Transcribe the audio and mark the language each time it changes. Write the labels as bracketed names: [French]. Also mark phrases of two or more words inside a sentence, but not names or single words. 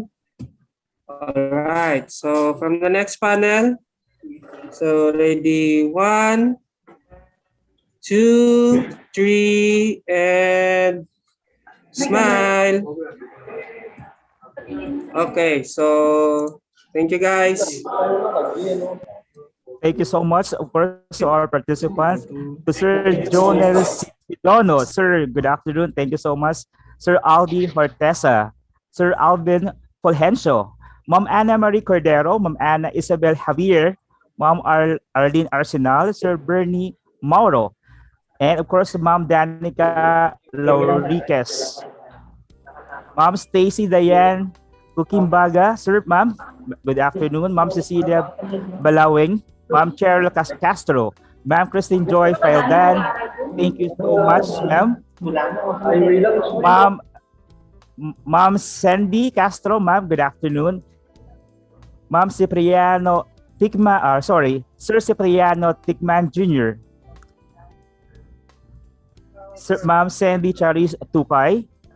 [English] All right, so from the next panel, so ready, 1, 2, 3, and smile. Okay, so thank you guys. Thank you so much, of course, to our participants. To Sir Jonel Sidono. Sir, good afternoon. Thank you so much. Sir Aldi Hortesa. Sir Alvin Fulgencio. Ma'am Ana Marie Cordero. Ma'am Ana Isabel Javier. Ma'am Arlene Arsenal. Sir Bernie Mauro. And of course, Ma'am Danica Lauriquez. Ma'am Stacy Dayan Kukimbaga. Sir, Ma'am, good afternoon. Ma'am Cecilia Balawing. Ma'am Cheryl Castro. Ma'am Christine Joy Faildan. Thank you so much, ma'am. Ma'am Sandy Castro. Ma'am, good afternoon. Ma'am Cipriano Sir Cipriano Tikman Jr. Sir, Ma'am Sandy Charis Tukay.